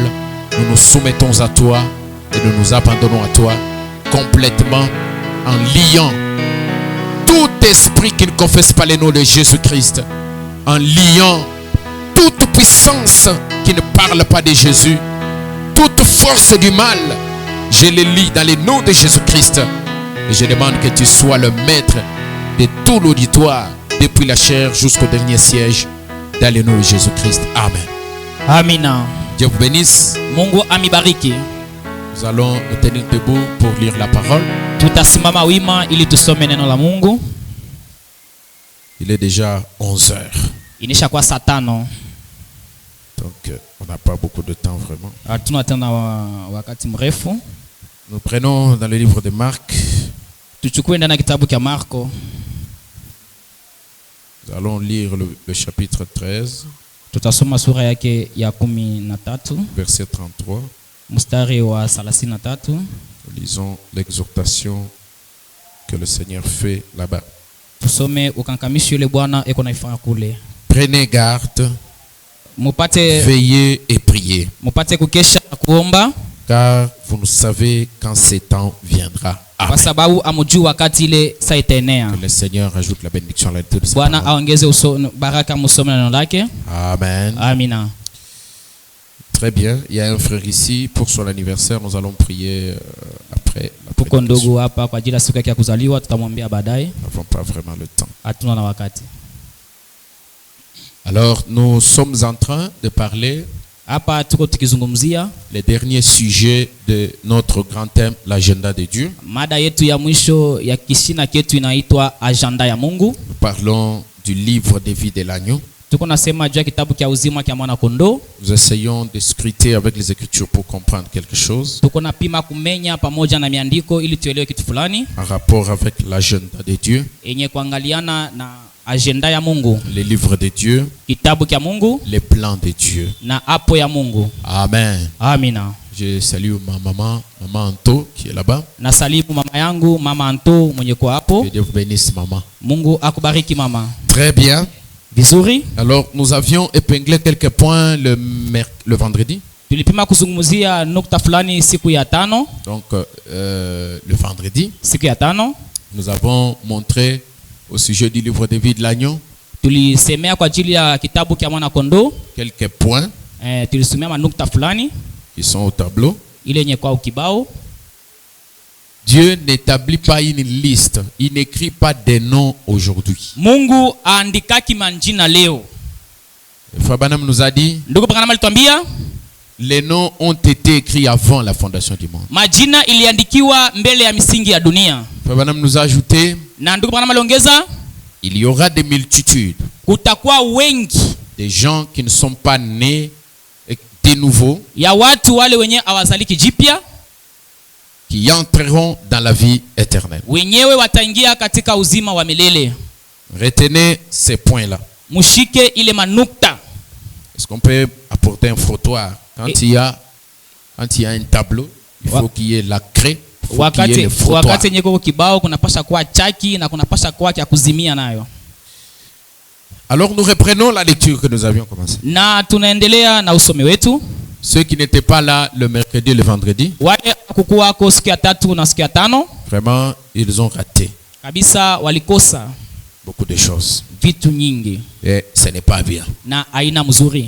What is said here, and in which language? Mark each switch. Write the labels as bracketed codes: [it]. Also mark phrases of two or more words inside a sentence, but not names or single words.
[fr] Nous nous soumettons à toi et nous nous abandonnons à toi complètement en liant tout esprit qui ne confesse pas les noms de Jésus-Christ, en liant toute puissance qui ne parle pas de Jésus, toute force du mal. Je les lis dans les noms de Jésus-Christ et je demande que tu sois le maître de tout l'auditoire depuis la chair jusqu'au dernier siège dans le nom de Jésus-Christ. Amen. [sw] Amina. [fr] Dieu vous bénisse. [sw] Mungu amibariki. [fr] Nous allons nous tenir debout pour lire la parole. [sw] Tutasimama wima ili tusome neno la Mungu. [fr] Il est déjà 11 heures. [sw] Inisha kwa saa 5. [fr] Donc on n'a pas beaucoup de temps vraiment. [sw] Hatuna tena wakati mrefu. [fr] Nous prenons dans le livre de Marc. [sw] Tuchukue ndani ya kitabu cha Marko. [fr] Nous allons lire le chapitre 13. [sw] Tutasoma sura yake ya 13. [fr] Verset 33. [sw] Mstari wa 33. [fr] Nous lisons l'exhortation que le Seigneur fait là-bas. [sw] Tusome ukankamisho ile Bwana eko naifanya kule. [fr] Prenez garde, [sw] Mupate [fr] veillez et priez, [sw] mupate kukesha na kuomba [fr] car vous ne savez quand ce temps viendra. Amen. [sw] kwa sababu amujua wakati ile saa itaenea. [fr] Que le Seigneur ajoute la bénédiction à la lecture de sa [sw] Bwana [fr] parole. [sw] aongeze baraka musome neno lake. [fr] Amen. [sw] Amina. [fr] Très bien. Il y a un frère ici pour son anniversaire. Nous allons prier après la [sw] Tuko ndugu [fr] prédication. [sw] hapa kwa ajili ya siku yake ya kuzaliwa, tutamwambia baadaye. [fr] Nous n'avons pas vraiment le temps. [sw] Hatuna na wakati. [fr] Alors, nous sommes en train de parler [sw] Hapa tuko tukizungumzia [fr] les derniers sujets de notre grand thème, l'agenda de Dieu. [sw] mada yetu ya mwisho ya kishina chetu inaitwa agenda ya Mungu. [fr] Nous parlons du livre de vie de l'agneau. [sw] Tuko nasema juu ya kitabu cha uzima cha mwana kondoo. [fr] Nous essayons de scruter avec les Écritures pour comprendre quelque chose [sw] Tuko napima kumenya pamoja na miandiko ili tuelewe kitu fulani [fr] en rapport avec l'agenda de Dieu, [sw] yenye kuangaliana na agenda ya Mungu, [fr] les livres de Dieu, [sw] kitabu cha Mungu [fr] les plans de Dieu. [sw] na apo ya Mungu. [fr] Amen. [sw] Amina. [fr] Je salue ma maman Anto qui est là-bas. [sw] Na salimu mama yangu mama Anto mwenye kwa hapo. [fr] Que Dieu vous bénisse, maman. [sw] Mungu akubariki mama. [fr] Très bien. [sw] Vizuri. [fr] Alors, nous avions épinglé quelques points le vendredi. [sw] Tulipima kuzungumzia nukta fulani siku ya 5. [fr] Donc, le vendredi, [sw] Siku ya 5 [fr] nous avons montré au sujet du livre de vie de l'agneau [sw] tulisemea kwa ajili ya kitabu cha mwana kondoo. [fr] quelques points [sw] Tulisomea manukta fulani [fr] qui sont au tableau. [sw] ile yenye kwa ukibao. [fr] Dieu n'établit pas une liste. Il n'écrit pas des noms aujourd'hui. [sw] Mungu aandikaki manjina leo. [fr] Frère Branham nous a dit, [sw] Ndugu Branham alituambia [fr] les noms ont été écrits avant la fondation du monde. [sw] majina iliandikiwa mbele ya misingi ya dunia. [fr] Frère Branham nous a ajouté, [sw] Na ndugu Branham aliongeza [fr] il y aura des multitudes, [sw] kutakuwa wengi [fr] des gens qui ne sont pas nés de nouveau, [sw] ya watu wale wenye awazaliki jipya, [fr] qui entreront dans la vie éternelle. [sw] wenyewe wataingia katika uzima wa milele. [fr] Retenez ces points-là. [sw] Mushike ile manukta. [fr] Est-ce qu'on peut apporter un frottoir? Quand il y a un tableau, il faut qu'il y ait la craie, il faut qu'il y ait le frottoir. [sw] Wakati yenye kwa kibao kunapasha kuwa chaki na kunapasha kuwa cha kuzimia nayo. [fr] Alors nous reprenons la lecture que nous avions commencé. [sw] Na tunaendelea na usome wetu. [fr] Ceux qui n'étaient pas là le mercredi et le vendredi, [sw] Wale kukuwako siku ya 3 na siku ya 5 [fr] vraiment, ils ont raté [sw] kabisa, walikosa [fr] beaucoup de choses. [sw] vitu nyingi [fr] Et ce n'est pas bien. [sw] na aina mzuri.